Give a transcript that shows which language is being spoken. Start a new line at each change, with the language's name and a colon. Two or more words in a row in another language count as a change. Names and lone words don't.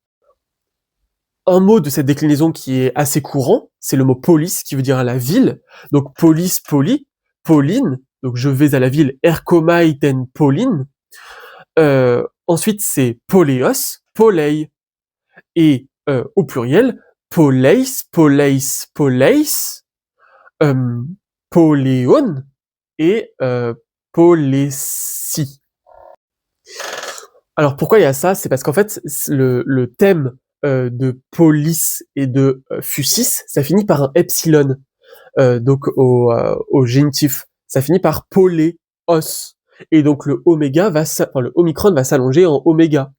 French: Un mot de cette déclinaison qui est assez courant, c'est le mot polis, qui veut dire à la ville. Donc
Greek: πόλις, πόλι, πόλιν,
French: donc je vais à la ville,
Greek: ἔρχομαι τὴν πόλιν.
French: Ensuite, c'est
Greek: πόλεως, πόλει.
French: Et au pluriel,
Greek: πόλεις, πόλεις, πόλεις, πόλεων et πόλεσι.
French: Alors pourquoi il y a ça? C'est parce qu'en fait, le thème de polis et de fusis, ça finit par un epsilon. Donc au génitif, ça finit par poléos. Et donc le omicron va s'allonger en oméga.